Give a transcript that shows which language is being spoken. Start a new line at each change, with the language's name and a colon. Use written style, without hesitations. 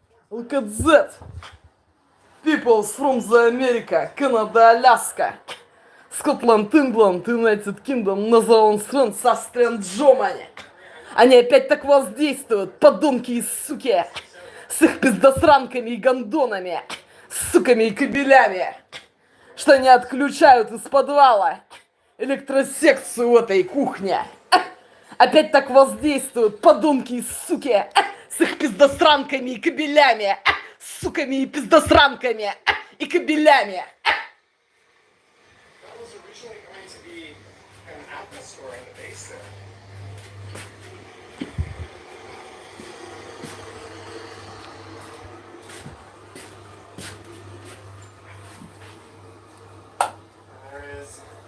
English: look at that. Peoples from the America, Canada, Аляска, Scotland, England, United Kingdom, Netherlands, France, Austria and Germany.
Russian: Они опять так воздействуют, подонки и суки, с их пиздосранками и гондонами, суками и кабелями, что они отключают из подвала электросекцию в этой кухне. Опять так воздействуют, подонки и суки, с их пиздосранками и кабелями, суками и пиздосранками и кабелями.
English: That was originally going to be an Apple store in the base there. And there is.